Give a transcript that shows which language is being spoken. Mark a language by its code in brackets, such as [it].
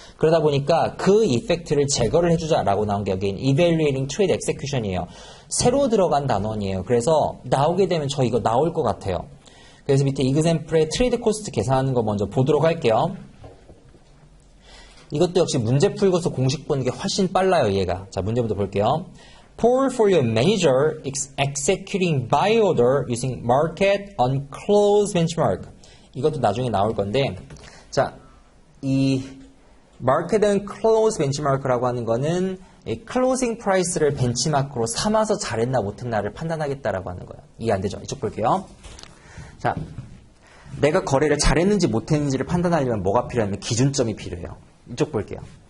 [ko] 그러다 보니까 그 이펙트를 제거를 해주자라고 나온 게 여기는 Evaluating Trade Execution이에요. 새로 들어간 단원이에요. 그래서 나오게 되면 저 이거 나올 것 같아요. 그래서 밑에 example의 트레이드 코스트 계산하는 거 먼저 보도록 할게요. 이것도 역시 문제 풀고서 공식 보는 게 훨씬 빨라요, 얘가. 자, 문제부터 볼게요. [en] Portfolio manager executing buy order using market on close benchmark. [ko] 이것도 나중에 나올 건데, 자, 이 market on close benchmark라고 하는 거는 이 클로징 프라이스를 벤치마크로 삼아서 잘했나 못했나를 판단하겠다라고 하는 거예요. 이해 안 되죠? 이쪽 볼게요. 자, 내가 거래를 잘했는지 못했는지를 판단하려면 뭐가 필요하냐면 기준점이 필요해요. 이쪽 볼게요.